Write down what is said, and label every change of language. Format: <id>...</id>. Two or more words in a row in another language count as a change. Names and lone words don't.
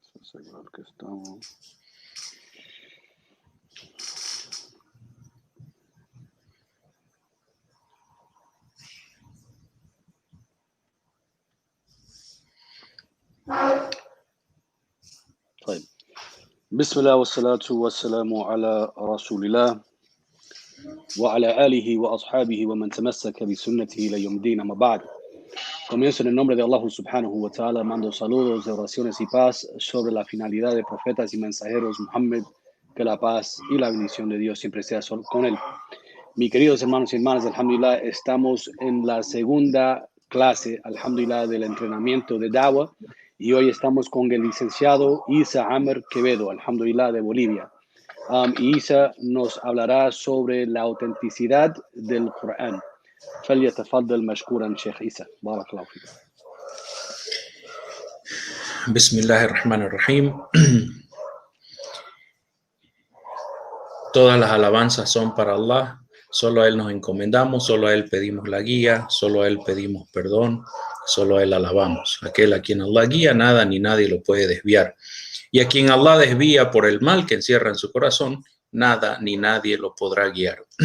<es>asegurar que estamos.</es> <ar>طيب. بسم الله والصلاة والسلام على رسول الله وعلى آله وأصحابه ومن تمسك بسنته إلى يوم الدين. أما بعد.</ar> <es>Comienzo en el nombre de Allah</es> <ar>سبحانه وتعالى,</ar> <es>mando saludos de oraciones y paz sobre la finalidad de profetas y mensajeros Muhammad, que la paz y la bendición de Dios siempre sea solo con él. Mis queridos hermanos y hermanas, alhamdulillah, estamos en la segunda clase, alhamdulillah, del entrenamiento de Dawah, y hoy estamos con el licenciado Isa Amer Quevedo, alhamdulillah, de Bolivia. Y Isa nos hablará sobre la autenticidad del Corán.</es> <ar>فليتفضل مشكورا شيخ عيسى بارك الله فيك. بسم الله الرحمن الرحيم.</ar> <es>Todas las alabanzas son para Allah, solo a Él nos encomendamos, solo a Él pedimos la guía, solo a Él pedimos perdón, solo a Él alabamos. Aquel a quien Allah guía, nada ni nadie lo puede desviar. Y a quien Allah desvía por el mal que encierra en su corazón, nada ni nadie lo podrá guiar.</es>